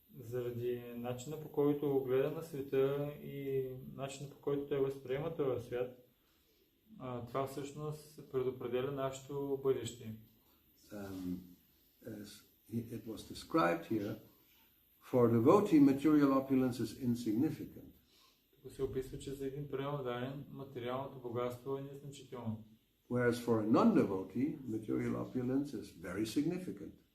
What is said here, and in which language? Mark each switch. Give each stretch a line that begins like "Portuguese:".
Bulgarian: Заради начина, по който гледа на света и начина, по който той възприема този свят, това всъщност предопределя нашето бъдеще.
English: As it was described here, for a devotee, material opulence is insignificant.
Bulgarian: Тук се описва, че за един преданен материалното богатство е незначително.
English: Whereas for a non-devotee, material opulence is very significant.